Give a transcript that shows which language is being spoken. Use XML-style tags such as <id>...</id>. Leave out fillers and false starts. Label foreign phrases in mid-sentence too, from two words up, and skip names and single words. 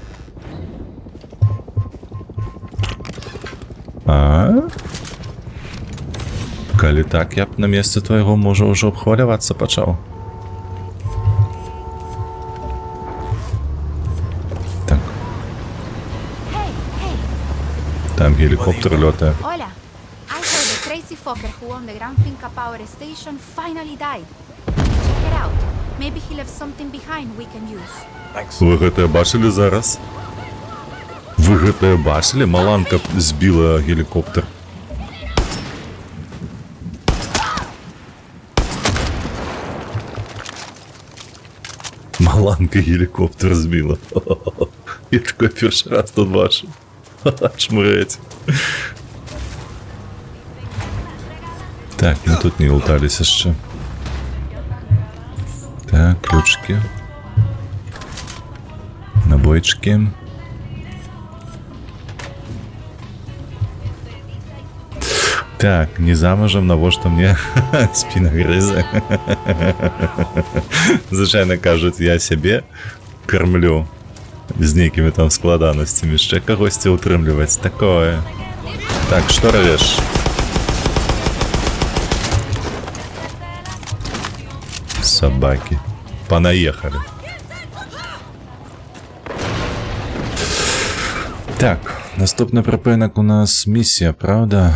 <be>Калі так, я б на месцы твайго мужа ўжо абхвалявацца пачаў.</be> <ru>Там геликоптер летает.</ru> <en>Hola. I heard the crazy fucker who owned the Grand Finca Power Station finally died. Check it out. Maybe he left something behind we can use.</en> <be>Вы гэтае бачылі зараз? Вы гэтае бачылі? Маланка збіла геликоптер. Маланка геликоптер збіла. Я такой першы раз тут бачу.</be> <ru>Чмыреть. Так, мы тут не лутались еще. Так, ключики. Набойчики. Так, не замужем,</ru> <be>навошта мне спина грыза. Звычайно кажуть, я себе кормлю з нейкімі там складанасцямі, яшчэ кагосьці ўтрымліваць. Такое. Так, што равеш? Собаки.</be> <ru>Понаехали.</ru> <be>Так, наступны прыпынак у нас місія, правда?</be>